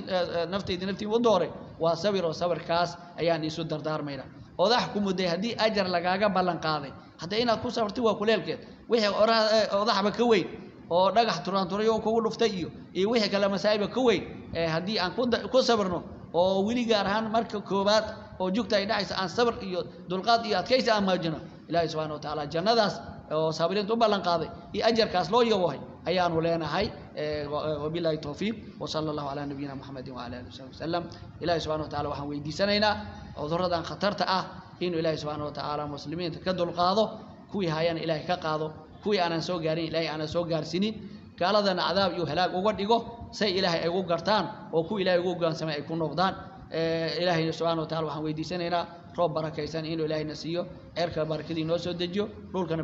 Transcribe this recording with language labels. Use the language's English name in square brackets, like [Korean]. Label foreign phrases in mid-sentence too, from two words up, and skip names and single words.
[Somali] naftii u dooray waa sabir oo sabirkaas ayaan isu dardaarmayna odax ku muday hadii ajar lagaaga ballan qaaday hadda inaad ku sabartay waa kuleelkeed wixii odaxba ka weyn oo dhagax turaanturayo kugu dhuftay iyo wixii kala masaa'iba ka weyn hadii aan ku sabarno oo wili gaar ahaan marka koobaad oo joogta ay dhacaysa aan sabir iyo dulqaad iyo adkaysi aan maajino ilaahay [Arabic] سبحانه وتعالى [Somali] jannadaas oo saabiriintu ballan qaaday iyo ajarkaas loo yabohay ayaanu leenahay [Arabic] وبالله التوفيق وصلى الله على نبينا محمد وعلى آله وسلم [Somali] ilaahay [Arabic] سبحانه وتعالى [Somali] waxaan weydiisanaynaa cudurradan khatarta ah inuu ilaahay [Arabic] سبحانه وتعالى [Somali] muslimiinta ka dulqaado kuwii hayaan ilaahay ka qaado kuwii aanan soo gaarin ilaahay aanan soo gaarsiinin gaaladana cadaab iyo halaag uga dhigo say ilaahay ay ugu gartaan oo ku ilaahay ugu gaansamay ay ku noqdaan ilaahay [Arabic] سبحانه وتعالى [Somali] waxaan weydiisanaynaa roob barakaysan inuu ilaahay nasiyo cirka barakadii noo soo dejiyo dhulkana